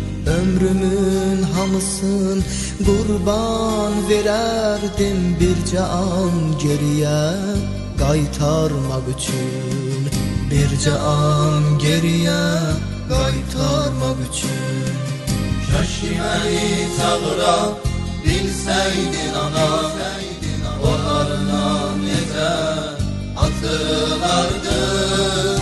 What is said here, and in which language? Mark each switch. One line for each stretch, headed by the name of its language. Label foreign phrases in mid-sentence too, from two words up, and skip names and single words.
Azerbaijani: Ömrümün hamısın qurban verərdim bircə an geriyə qaytarmaq üçün, bircə an geriyə qaytarmaq üçün.
Turkish: Keşke beni çağıra bilseydin ana, onlarla nece atılardın.